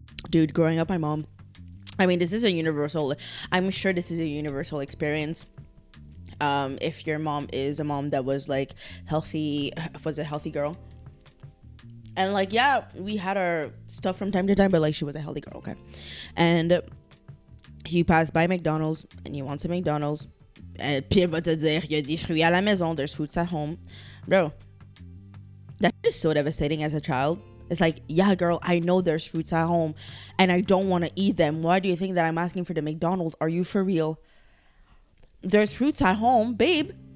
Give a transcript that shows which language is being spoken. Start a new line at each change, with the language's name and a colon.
English: Dude, growing up, my mom, this is a universal, I'm sure this is a universal experience. If your mom is a mom that was like healthy, was a healthy girl. And like, yeah, we had our stuff from time to time, but like she was a healthy girl, okay? And you pass by McDonald's and you want some McDonald's.
French: And puis elle va te dire, il y a des fruits à la maison,
English: there's fruits at home. Bro, that is so devastating as a child. It's like, yeah, girl, I know there's fruits at home and I don't want to eat them. Why do you think that I'm asking for the McDonald's? Are you for real? There's fruits at home, babe.